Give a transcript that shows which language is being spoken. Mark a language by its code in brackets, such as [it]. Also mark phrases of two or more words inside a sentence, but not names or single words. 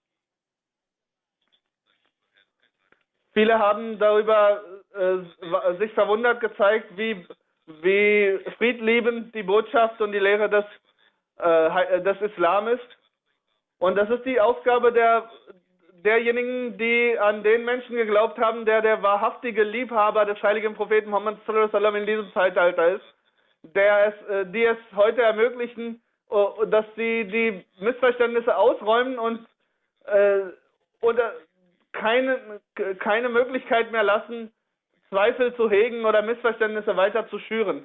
[de] Viele haben darüber sich verwundert gezeigt, wie friedliebend die Botschaft und die Lehre des Islam ist. Und das ist die Aufgabe derjenigen, die an den Menschen geglaubt haben, der wahrhaftige Liebhaber des heiligen Propheten Muhammad [ar] صلى الله عليه وسلم [de] in diesem Zeitalter ist, die es heute ermöglichen, dass sie die Missverständnisse ausräumen und keine Möglichkeit mehr lassen, Zweifel zu hegen oder Missverständnisse weiter zu schüren.